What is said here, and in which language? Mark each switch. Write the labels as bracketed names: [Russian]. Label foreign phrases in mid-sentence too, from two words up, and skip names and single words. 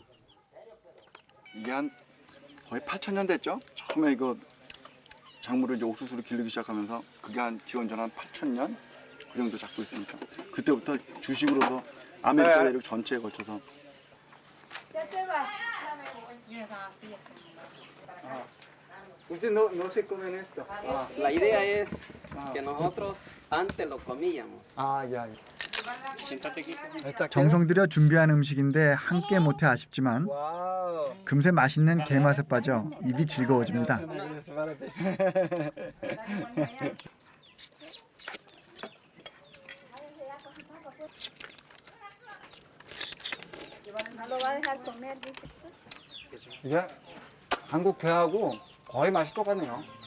[Korean] 이게 한 거의 8,000년 됐죠? 처음에 이거 작물을 이제 옥수수로 기르기 시작하면서 그게 한 기원전 한 8,000년 그 정도 잡고 있으니까 그때부터 주식으로서 아메리카 대륙 전체에 걸쳐서. [Spanish] Usted no se comen esto. La idea es que nosotros antes lo comíamos. [Korean] 아, 야. 정성 들여 준비한 음식인데 함께 못해 아쉽지만 와우. 금세 맛있는 게 맛에 빠져 입이 즐거워집니다. 이게 한국 게하고 거의 맛이 똑같네요.